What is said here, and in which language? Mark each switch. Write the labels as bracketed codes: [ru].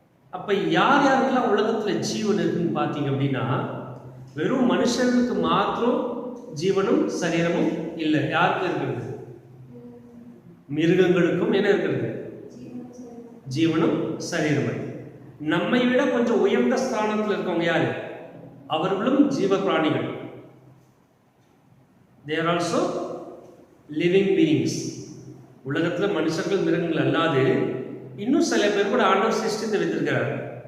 [ta] அப்ப யார் யாருக்கெல்லாம் உலகத்துல ஜீவன் இருக்குன்னு பார்த்தீங்க அப்படின்னா, வெறும் மனுஷனுக்கு மாத்திரம் ஜீவனும் சரீரமும் இல்லை. யாருக்கு இருக்கிறது? மிருகங்களுக்கும் என்ன இருக்கிறது? ஜீவனும் சரீரமும். நம்மை விட கொஞ்சம் உயர்ந்த ஸ்தானத்தில் இருக்கவங்க யாரு? அவர்களும் ஜீவ பிராணிகள். [en] they are also living beings. [ta] உலகத்தில் மனுஷர்கள் மிருகங்கள் அல்லாது இன்னும் சில பேர் கூட ஆண்டவர் சிருஷ்டித்து வைத்திருக்கிறார்.